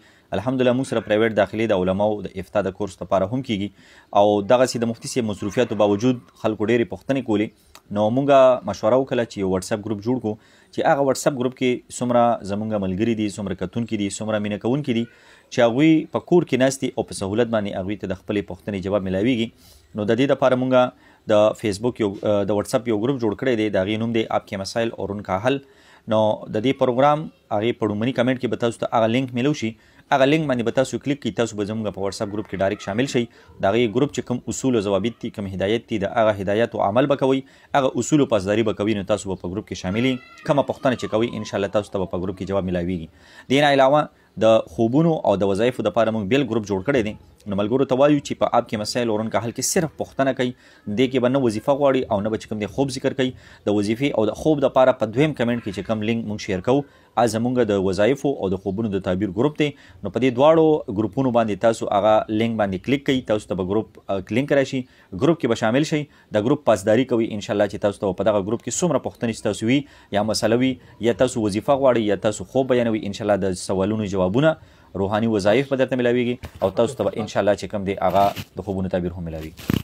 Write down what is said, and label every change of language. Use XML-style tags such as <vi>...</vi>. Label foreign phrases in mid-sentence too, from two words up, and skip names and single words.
<ps>الحمدلله موږ سره پرایویټ داخلي د علماو د افتاء د کورس لپاره هم کیږي او دغسې د مفتی صاحب مصروفیاتو باوجود خلکو ډېرې پوښتنې کولې، نو موږ مشوره وکړه چې یو واتساپ ګروپ جوړ کړو چې هغه واتساپ ګروپ کې څومره زموږ ملګري دي، څومره کتونکي دي، څومره مینه کوونکي دي چې هغوی په کور کې ناست دي او په سهولت باندې هغوی ته د خپلې پوښتنې جواب ملاویږي. نو د دې دپاره موږ د فیسبوک یو د واتساپ یو ګروپ جوړ کړی دی، د هغې نوم دی آپ کے مسائل اور ان کا حل. نو د دې پروګرام هغې په لومړني کمنټ کې به تاسو ته هغه لینک میلو شي، هغه لینک باندې به تاسو کلیک کړئ، تاسو به زموږ په واتساپ ګروپ کې ډایرکټ شامل شئ. د هغې ګروپ چې کوم اصول او ضوابط دي، کوم هدایت دي، د هغه هدایاتو عمل به کوئ، هغه اصول او پاسداري به کوئ، نو تاسو به په ګروپ کې شامل یئ. کومه پوښتنه چې کوئ انشاءالله تاسو ته به په ګروپ کې جواب ملاویږي. دې نه علاوه د خوبونو او د وظایفو دپاره موږ بیل ګروپ جوړ کړی دی. نو ملګرو ته وایو چې په آپ کې مسایل اور ان کا حل کې صرف پوښتنه کوي، دې کې به نه وظیفه غواړي او نه به چې کوم دی خوب ذکر کوي. د وظیفې او د خوب دپاره په دویم کمنټ کې چې کوم لینک موږ شیر کوو هغه زموږ د وظایفو او د خوبونو د تعبیر ګروپ دی. نو په دې دواړو ګروپونو باندې تاسو هغه لینک باندې کلیک کوئ، تاسو ته به ګروپ لینک راشي، ګروپ کې به شامل شئ، د ګروپ پاسداري کوئ انشاءالله چې تاسو ته په دغه ګروپ کې څومره پوښتنې ستاسو وي یا مسله وي یا تاسو وظیفه غواړئ یا تاسو خوب بیانوئ، انشاءالله د سوالونو جوابونه روحاني وظایف به درته ملاویږي او تاسو ته به انشاءالله چې کوم دی هغه د خوبونو تعبیر هم ملاویږي.</ps>